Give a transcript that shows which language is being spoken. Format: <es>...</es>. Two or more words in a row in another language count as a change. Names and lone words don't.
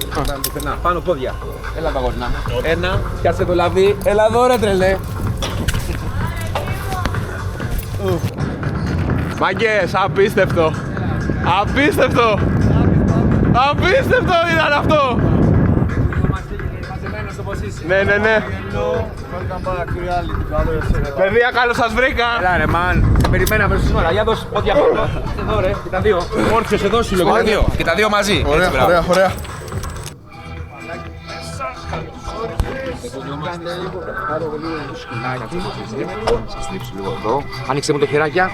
<el>Πουθενά. Πάνω πόδια. Έλα τα γόρνα. Ένα, πιάσε το λαβί. Έλα εδώ ρε τρελέ. Μάγκες, απίστευτο. Απίστευτο ήταν αυτό. Μαζεμένος όπως είσαι. Ναι.</el> <en>Welcome back to reality.</en> <el>Παιδιά, καλώς σας βρήκα. Έλα ρε μαν, σε περιμέναμε στην ώρα. Για δώσ' πόδια πάνω. Εδώ ρε, και τα δύο. Όρθιος εδώ σου λέω. Και τα δύο μαζί. Ωραία. Άνοιξε μου το χεράκια.</el>